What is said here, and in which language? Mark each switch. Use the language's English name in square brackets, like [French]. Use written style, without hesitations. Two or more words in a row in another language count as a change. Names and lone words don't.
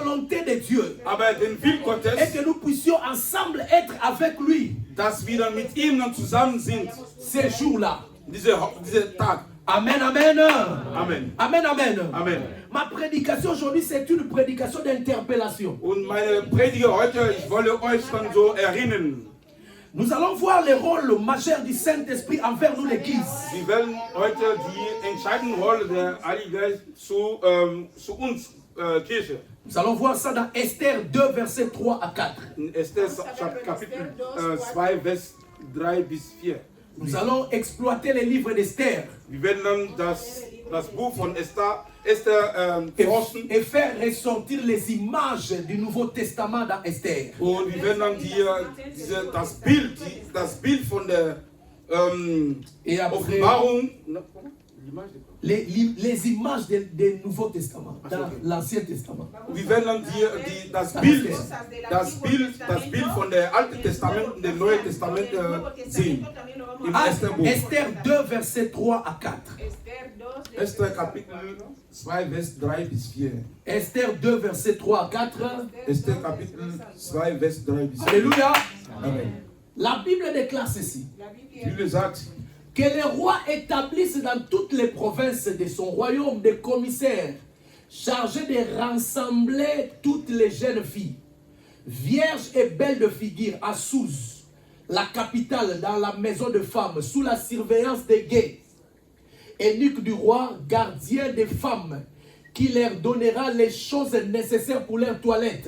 [French] volonté de Dieu [German] Aber den Willen [French] est [German] Gottes, [French] que nous puissions ensemble être avec lui [German] dass wir dann mit ihm dann zusammen sind, [French] ces jours-là. [German] dieser Tag. Amen, amen. Amen. Amen, amen. Amen. [French] Ma prédication aujourd'hui, c'est une prédication d'interpellation. [German] Und meine Predige heute, ich wolle euch dann so erinnern. [French] Nous allons voir le rôle majeur du Saint-Esprit envers nous, l'Église. [German] Wir werden heute die entscheidende Rolle der Heiligen Geist zu uns, Kirche. [French] Nous allons voir ça dans Esther 2, versets 3 à 4. [German] In Esther Kapitel 2, Vers 3 bis 4. [French] Nous allons exploiter les livres d'Esther [German] Wir werden dann das Buch von Esther forschen. [French] et faire ressortir les images du Nouveau Testament dans Esther. [German] Und wir werden dann das Bild von der [French] Et après, [German] Offenbarung, [French] les images du Nouveau Testament dans l'Ancien Testament. [German] wir werden dann das Bild von der Alten Testament und dem Neuen Testament sehen. Im Estherbuch. [French] Esther 2, versets 3 à 4. [German] Esther Kapitel 2, Vers 3 bis 4. [French] Esther 2, versets 3 à 4. [German] Esther Kapitel 2, Vers 3 bis 4. [French] Alléluia. Amen. La Bible déclare ceci. [German] Die Bibel sagt, [French] Que le roi établisse dans toutes les provinces de son royaume des commissaires chargés de rassembler toutes les jeunes filles, vierges et belles de figure, à Souz, la capitale, dans la maison de femmes, sous la surveillance des guets, eunuque du roi, gardien des femmes, qui leur donnera les choses nécessaires pour leur toilette.